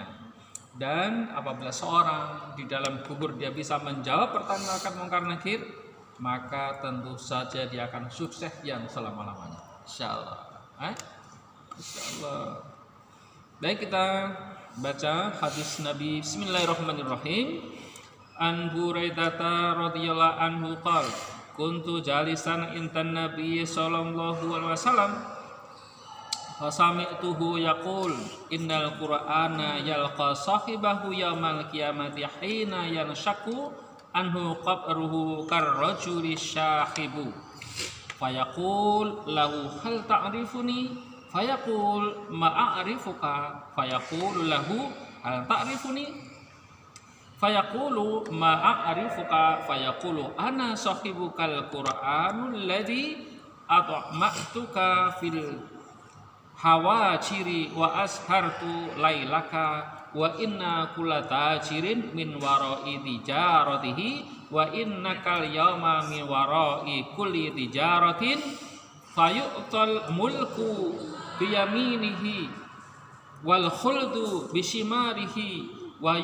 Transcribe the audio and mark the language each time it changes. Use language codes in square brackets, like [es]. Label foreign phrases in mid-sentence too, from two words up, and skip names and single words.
[id] Dan apabila seorang di dalam kubur dia bisa menjawab pertanyaan munkar nakir, maka tentu saja dia akan sukses yang selama-lamanya, insyaallah. Insyaallah. Baik, kita baca hadis Nabi. [ar] بسم الله الرحمن الرحيم. عن بريدة رضي الله عنه قال كنت جالسا عند النبي صلى الله عليه وسلم فسمعته يقول إن القرآن يلقى صاحبه يوم القيامة حين ينشق عنه قبره كالرجل الشاحب فيقول له هل تعرفني فيقول ما أعرفك فيقول له هل تعرفني فيقول ما أعرفك فيقول أنا صاحبك القرآن الذي أظمأتك في الهواجر وأسهرت ليلك وإن كل تاجر من وراء تجارته وإنك اليوم من وراء كل تجارة فيعطى الملك بيمينه والخلد بشماله و